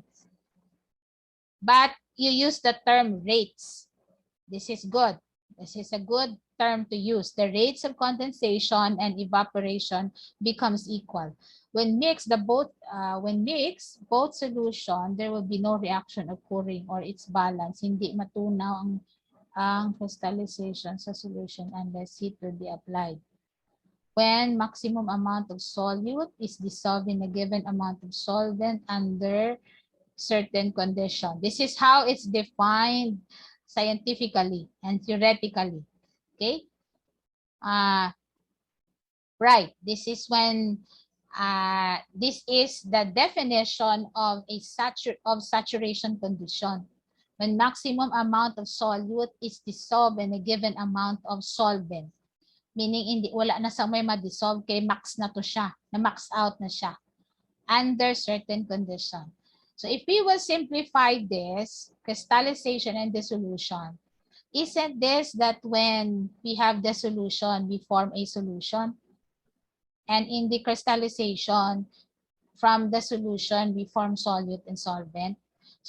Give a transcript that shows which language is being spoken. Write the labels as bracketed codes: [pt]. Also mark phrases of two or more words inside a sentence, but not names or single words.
[en] But you use the term rates. This is good. This is a good term to use. The rates of condensation and evaporation becomes equal. When mixed, both solution, there will be no reaction occurring or it's balanced. [hil] Hindi matunaw ang crystallization sa solution [en] unless heat will be applied. When maximum amount of solute is dissolved in a given amount of solvent under certain condition. This is how it's defined scientifically and theoretically. Okay. Right. This is when this is the definition of a saturation condition. When maximum amount of solute is dissolved in a given amount of solvent. [ceb] Meaning wala na sa may ma-dissolve kay max na to siya, na max out na siya [en] under certain condition. So if we will simplify this, crystallization and dissolution, isn't this that when we have dissolution, we form a solution? And in the crystallization, from the solution, we form solute and solvent.